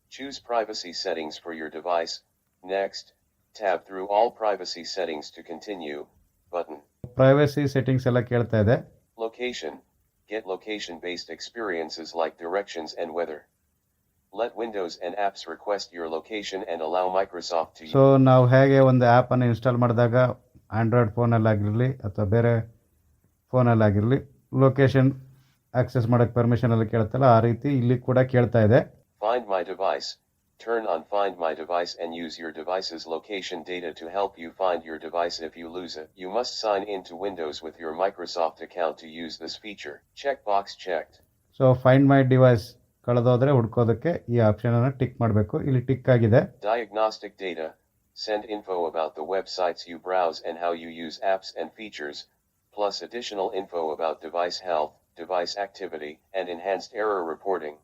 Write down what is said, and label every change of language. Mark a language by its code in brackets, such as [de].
[en] Choose privacy settings for your device. Next. Tab through all privacy settings to continue. Button. [kn] Privacy settings ಎಲ್ಲ ಕೇಳ್ತಾ ಇದೆ. [en] Location. Get location-based experiences like directions and weather. Let Windows and apps request your location and allow Microsoft to [kn] so ನಾವು ಹೇಗೆ ಒಂದು app ಅನ್ನು install ಮಾಡಿದಾಗ Android ಫೋನಲ್ಲಿ ಆಗಿರಲಿ ಅಥವಾ ಬೇರೆ ಫೋನಲ್ಲಿ ಆಗಿರಲಿ ಲೊಕೇಶನ್ ಆಕ್ಸೆಸ್ ಮಾಡೋಕ್ಕೆ ಪರ್ಮಿಷನ್ ಎಲ್ಲ ಕೇಳ್ತಲ್ಲ, ಆ ರೀತಿ ಇಲ್ಲಿ ಕೂಡ ಕೇಳ್ತಾ ಇದೆ. [en] Find My Device. Turn on Find My Device and use your device's location data to help you find your device if you lose it. You must sign into Windows with your Microsoft account to use this feature. Checkbox checked. [kn] So find my device ಕಳೆದೋದ್ರೆ ಹುಡ್ಕೋದಕ್ಕೆ ಈ option ಅನ್ನು tick ಮಾಡಬೇಕು. ಇಲ್ಲಿ tick ಆಗಿದೆ. [en] Diagnostic data. Send info about the websites you browse and how you use apps and features, plus additional info about device health, device activity, and enhanced error reporting.